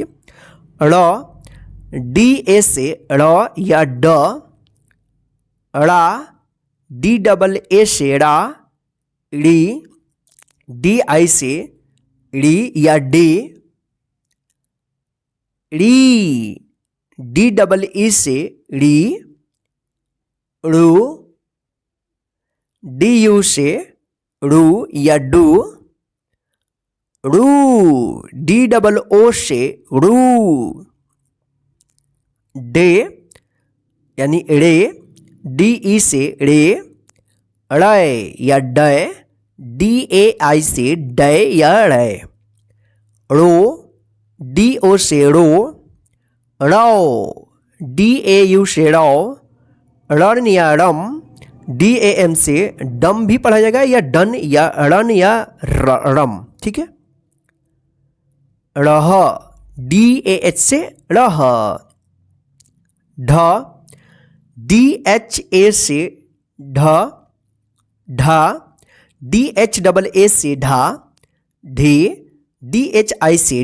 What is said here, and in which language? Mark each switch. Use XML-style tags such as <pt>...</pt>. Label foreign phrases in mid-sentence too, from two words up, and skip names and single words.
<hi>ड़,</hi> <en>D A</en> <hi>से ड़ या ड, ड़ा,</hi> <en>D double A</en> <hi>से ड़ा, ड़ी,</hi> <en>D I</en> <hi>से ड़ी या डी, ड़ी,</hi> <en>D double E</en> <hi>से ड़ी, ड़ू,</hi> <en>D U</en> <hi>से ड़ू या डू, ड़ू,</hi> <en>D double O</en> <hi>से ड़ू, डे यानी ड़े,</hi> <en>D E</en> <hi>से ड़े, ड़य या डय,</hi> <en>D A I</en> <hi>से डय या ड़य, ड़ो,</hi> <en>D O</en> <hi>से ड़ो, ड़ौ,</hi> <en>D A U</en> <hi>से ड़ौ, रण या रम,</hi> <en>D A M</en> <hi>से डम भी पढ़ा जाएगा या डन या रन या रम, ठीक है। रह,</hi> <en>D A H</en> <hi>से रह, ढ,</hi> <en>D H A</en> <hi>से ढ, ढा,</hi> <en>D H double A</en> <hi>से ढा, ढी,</hi> <en>D H I</en> <hi>से</hi>